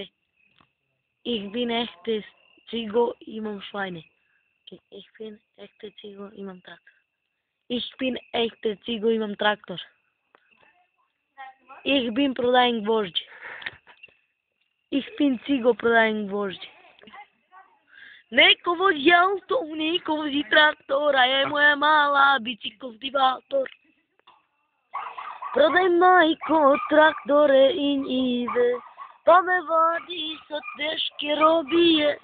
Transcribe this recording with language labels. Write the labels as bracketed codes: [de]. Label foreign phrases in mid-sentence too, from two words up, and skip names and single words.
[de] Ich bin echte Zigo, imam Schweine. Ich bin echte Zigo, imam Traktor. Ich bin echte Zigo, imam Traktor. Ich bin [sr] prodajem gvožđe. [de] Ich bin Cigo, [sr] prodajem gvožđe. Neko vozi auto, neko vozi traktor, a ja je moja mala bicikl kultivator. Prodaj majko traktore i njive, pa me vadi sa teške robije.